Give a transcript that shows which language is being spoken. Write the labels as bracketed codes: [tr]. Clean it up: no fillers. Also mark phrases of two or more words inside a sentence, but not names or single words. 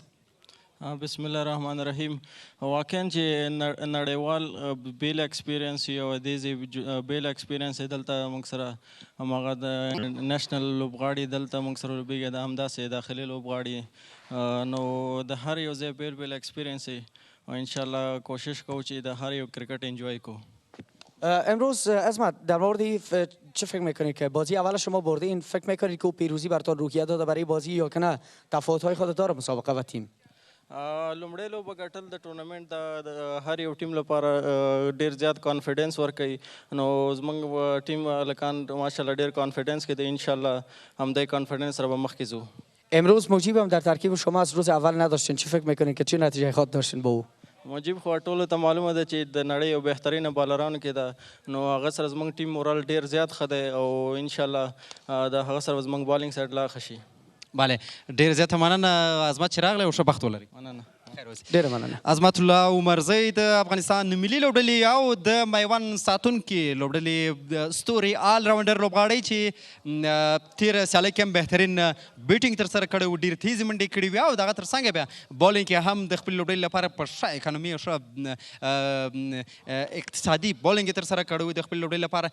[ps] بسم الله الرحمن الرحیم واقعا چې نړیوال بیل ایکسپیرینس یو دې بیل ایکسپیرینس دلته موږ سره هماغه د نېشنل لوبغاړي دلته موږ سره لوبېږي د همداسې داخلي لوبغاړي نو د هر یو ځای بیل بیل ایکسپیرینس و انشاءالله کوشش کوو چې د هر یو کرکټ انجوای کو [fa] امروز عظمت در مورد چه فکر میکنید که بازی اول شما بردین فکر میکنید که پیروزی براتون روحیه داده برای بازی یا که نه تفاوت‌های خود داره مسابقه و تیم [ps] لومړی لوبه ګټل د ټورنمنټ د هر یو ټیم لپاره ډېر زیات کانفیډنس ورکوي نو زموږ ټیم هلکان ماشاءالله ډېر کانفیډنس کې دی انشاءالله همدای کانفیډنس سره به مخکې ځو [fa] امروز مجیب هم در ترکیب شما از روز اول نداشتین چی فکر میکنید که چه نتیجه خواهد داشتین با او [ps] مجیب خو ټولو ته معلومه ده چې د نړۍ یو بهترینه بالرانو کې ده نو هغه سره زموږ ټیم مورال ډېر زیات ښه دی او انشاءالله د هغه سره زموږ بالینګ سایډ لا ښه شي بله ډېر زیاته مننه عظمت چې راغلی او ښه بخت ولري مننه ډېره مننه. عظمت الله عمرزی د افغانستان ملي لوبډلې او د میوند ساتونکي لوبډلې ستوري آل راونډر لوبغاړی چې تېره سیالۍ کې هم بهترین بیټینګ ترسره کړی و، ډېرې تیزې منډې کړې وې او د هغه تر څنګ بیا بالینګ کې هم د خپلې لوبډلې لپاره په ښه اکانومي او ښه اقتصادي بالینګ یې ترسره کړی و د خپلې لوبډلې لپاره.